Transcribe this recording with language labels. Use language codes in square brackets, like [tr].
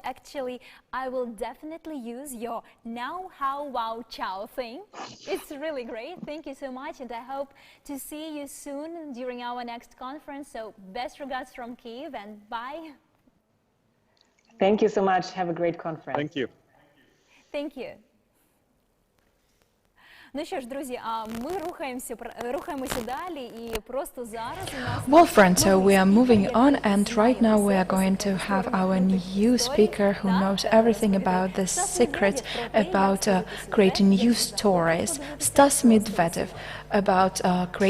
[en] Actually, I will definitely use your now, how, wow, ciao thing. It's really great. Thank you so much, and I hope to see you soon during our next conference. So best regards from Kiev, and bye. Thank you so much. Have a great conference. Thank you. Thank you. [uk] Ну що ж, друзі, ми рухаємося далі, і просто зараз у нас... [en] Well, friends, so we are moving on, and right now we are going to have our new speaker who knows everything about the secret about creating new stories, Stas Medvedev, about creating